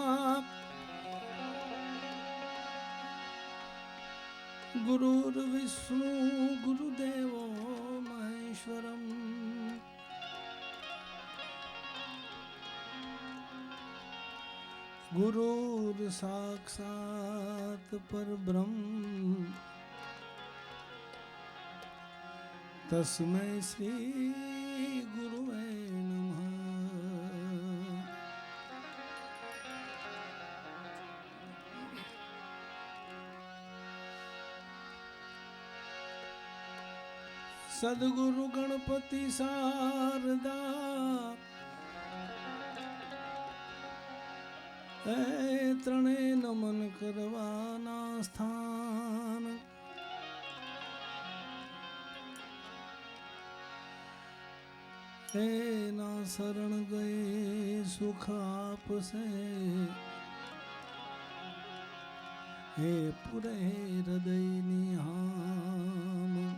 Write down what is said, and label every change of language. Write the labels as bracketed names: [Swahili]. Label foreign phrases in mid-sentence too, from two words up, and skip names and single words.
[Sanskrit] गुरुर्विष्णु गुरुदेवो महेश्वरम् गुरुर्साक्षात् परब्रह्म तस्मै श्री गुरुवे नमः। [Gujarati] સદ્ગુરુ ગણપતિ શારદા ત્રણે નમન કરવાના સ્થાન એના શરણ ગયે સુખ આપશે હે પુરે હૃદયની હામ